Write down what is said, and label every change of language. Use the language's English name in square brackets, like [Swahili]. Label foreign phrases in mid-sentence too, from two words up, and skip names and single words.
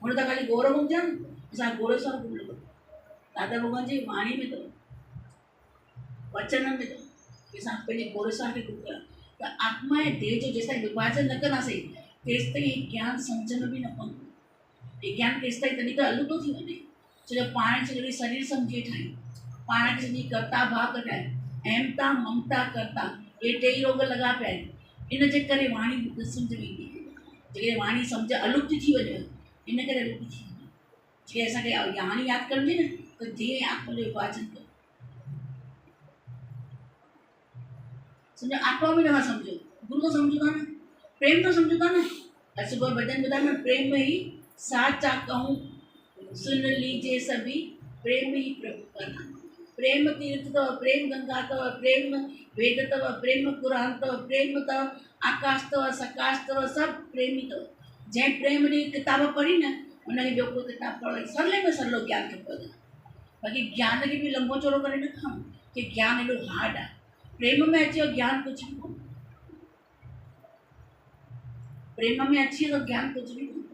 [Sindhi] हुन त ख़ाली घोड़ो गुम थियो न, असां घोड़े स्वार गुम लॻो। दादा भॻवान जी वाणी में अथव, वचन में अथव कि असां पंहिंजे घोड़े स्वार खे गुम कयो। त आत्मा ऐं देह जो जेसिताईं विभाजन न कंदासीं तेसि ताईं ज्ञान सम्झ में बि न पवंदो। हे ज्ञान तेसि ताईं तॾहिं त अलूतो थी वञे, छो जो पाण खे सॼी शरीर सम्झी ठाहियूं, पाण खे सॼी कर्ता भाग ठाहियूं, अहमता ममता कर्ता, हे टे ई रोग लॻा पिया आहिनि। इन जे करे वाणी न सम्झ में ईंदी, जेकॾहिं वाणी सम्झ अलुप्त थी वञे, इन करे अलुप्त थी वञे। जीअं असांखे हाणी यादि करिजे न, त देह ऐं आत्मा जो विभाजन कयो। सम्झो आत्मा बि नथा सम्झो, गुरु तो सम्झो था न, प्रेम तो सम्झो था न। अॼु सुबुह भॼन ॿुधायो न, [Hindi] प्रेम में ही साचा कहूं सुन लीजिए सभी, प्रेम में ही प्रभु का नाम। [Sindhi] प्रेम तीर्थ अथव, प्रेम गंगा अथव, प्रेम वेद अथव, प्रेम पुराण अथव, प्रेम अथव आकाश अथव, सकाश अथव, सभु प्रेम ई अथव। जंहिं प्रेम जी किताब पढ़ी न, हुनखे ॿियो कोई किताब पढ़ो, सरले में सरलो ज्ञान खपेव। बाक़ी ज्ञान खे बि लंबो चौड़ो करे न खणो कि ज्ञान एॾो हार्ड आहे। प्रेम में अची वियो ज्ञान कुझु बि कोन्हे, प्रेम में अची वियो ज्ञान कुझु बि कोन्हे।